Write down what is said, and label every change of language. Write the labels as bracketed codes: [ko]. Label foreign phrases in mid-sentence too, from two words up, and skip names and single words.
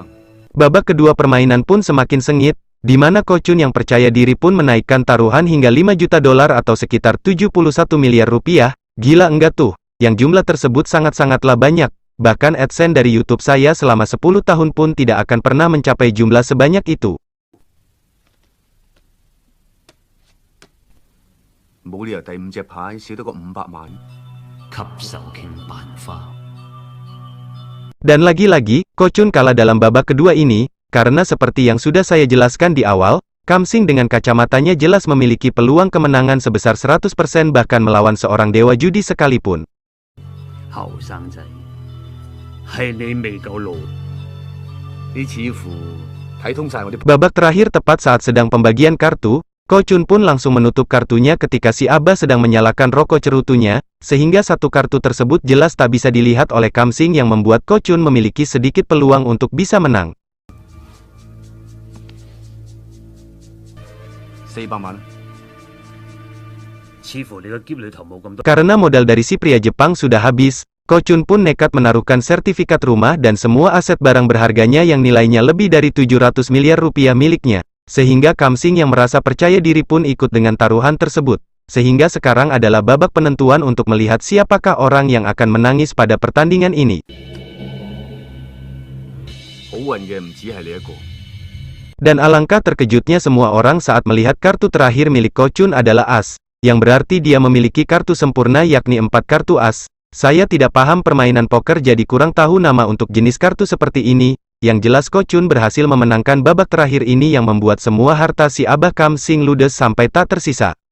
[id] Babak kedua permainan pun semakin sengit, di mana Ko Chun yang percaya diri pun menaikkan taruhan hingga 5 juta dolar atau sekitar 71 miliar rupiah. Gila enggak tuh, yang jumlah tersebut sangat-sangatlah banyak. Bahkan AdSense dari YouTube saya selama 10 tahun pun tidak akan pernah mencapai jumlah sebanyak itu. [yue] 冇理由第5隻牌少得個500萬。吸手傾辦法。 [id] Dan lagi-lagi, Ko Chun kalah dalam babak kedua ini, karena seperti yang sudah saya jelaskan di awal, Kamsing dengan kacamatanya jelas memiliki peluang kemenangan sebesar 100% bahkan melawan seorang dewa judi sekalipun. [yue] 後生仔，係你未夠老。你似乎睇通晒我啲。 [id] Babak terakhir tepat saat sedang pembagian kartu, Ko Chun pun langsung menutup kartunya ketika si Abah sedang menyalakan rokok cerutunya, sehingga satu kartu tersebut jelas tak bisa dilihat oleh Kamsing yang membuat Ko Chun memiliki sedikit peluang untuk bisa menang. [yue] 400 萬。似乎你個篋裏頭冇咁多。 [id] Karena modal dari si pria Jepang sudah habis, Ko Chun pun nekat menaruhkan sertifikat rumah dan semua aset barang berharganya yang nilainya lebih dari 700 miliar rupiah miliknya. Sehingga Kamsing yang merasa percaya diri pun ikut dengan taruhan tersebut. Sehingga sekarang adalah babak penentuan untuk melihat siapakah orang yang akan menangis pada pertandingan ini. [yue] 好運嘅唔止係你一個。 [id] Dan alangkah terkejutnya semua orang saat melihat kartu terakhir milik Ko Chun adalah as, yang berarti dia memiliki kartu sempurna yakni 4 kartu as. Saya tidak paham permainan poker jadi kurang tahu nama untuk jenis kartu seperti ini. Yang jelas Ko Chun berhasil memenangkan babak terakhir ini yang membuat semua harta si Abah Kamsing ludes sampai tak tersisa.